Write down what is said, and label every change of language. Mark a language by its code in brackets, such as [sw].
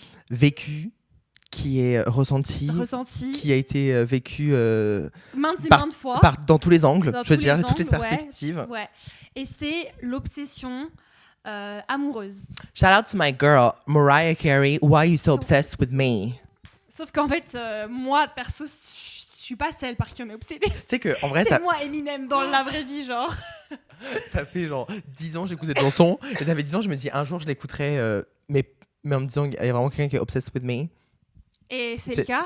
[fr] vécu, qui est ressenti, qui a été vécu maintes fois. Dans tous les angles, dans je veux dire, les toutes les angles, perspectives. Ouais. Et c'est l'obsession amoureuse. [en] Shout out to my girl, Mariah Carey, why are you so obsessed with me? [fr] Sauf qu'en fait, moi, perso, je suis pas celle par qui on est obsédé. Tu sais que, en vrai, c'est moi, Eminem, dans la vraie vie, genre. Ça fait genre 10 ans que j'écoute cette chanson, et ça fait 10 ans que je me dis, un jour, je l'écouterai, mais en me disant, il y a vraiment quelqu'un qui est [en] obsessed with me. [fr] Et c'est le cas.